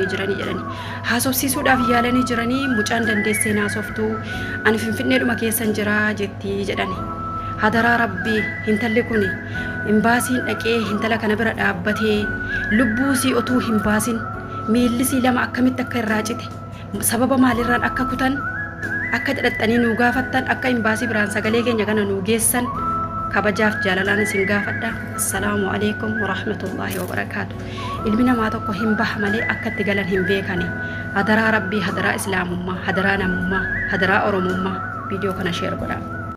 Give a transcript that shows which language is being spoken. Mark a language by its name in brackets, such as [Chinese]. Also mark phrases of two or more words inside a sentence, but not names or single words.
[Oromo] jiranii jedhanii haasofsiisuudhaaf yaalanii jiranii mucaan dandeessee naasoftuu ani finfinneedhuma keessan jiraa jettii jedhanii hadaraa rabbii hintalli kun imbaasiin dhaqee hintala kana bira dhaabbatee lubbuusii otuu hin baasin miillisii lama akkamitti akka irraa cite sababa maalirraan akka kutan akka dadhaxanii nuu gaafattan akka imbaasii biraan sagalee keenya kana nuu geessan kabajaaf jaalalaan isin gaafadha. [Arabic] السلام عليكم ورحمة الله وبركاته. [Oromo] Ilmi namaa tokko hin baha malee akka itti galan hin beekani. Hadaraa rabbii, hadaraa islaamummaa, hadaraa namummaa, hadaraa oromummaa viidiyoo kana sheer godhaa.